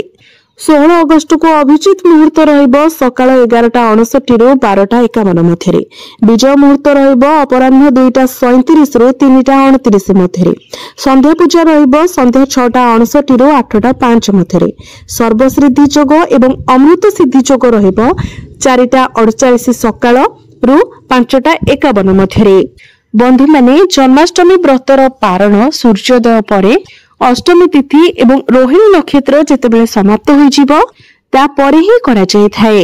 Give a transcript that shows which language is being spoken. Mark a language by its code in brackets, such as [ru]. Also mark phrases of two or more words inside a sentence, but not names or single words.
[or] 16 ଅଗଷ୍ଟ କୋ ଅଭିଜିତ ମୁହୂର୍ତ୍ତ ରହିବ ସକାଳ 11:59 ରୁ 12:51 ମଧ୍ୟରେ। ବିଜୟ ମୁହୂର୍ତ୍ତ ରହିବ ଅପରାହ୍ନ 2:37 ରୁ 3:29 ମଧ୍ୟରେ। ସନ୍ଧ୍ୟା ପୂଜା ରହିବ ସନ୍ଧ୍ୟା 6:59 ରୁ 8:05 ମଧ୍ୟରେ। ସର୍ବସିଦ୍ଧି ଯୋଗ ଏବଂ ଅମୃତ ସିଦ୍ଧି ଯୋଗ ରହିବ 4:48 ସକାଳ ରୁ 5:51 ମଧ୍ୟରେ। ବନ୍ଧୁ ମାନେ ଜନ୍ମାଷ୍ଟମୀ ବ୍ରତର ପାରଣ ସୂର୍ଯ୍ୟୋଦୟ ପରେ ଅଷ୍ଟମୀ ତିଥି ଏବଂ ରୋହିଣୀ ନକ୍ଷତ୍ର ଯେତେବେଳେ ସମାପ୍ତ ହୋଇ ଯିବ ତା ପରେ ହିଁ କରା ଯାଇ ଥାଏ।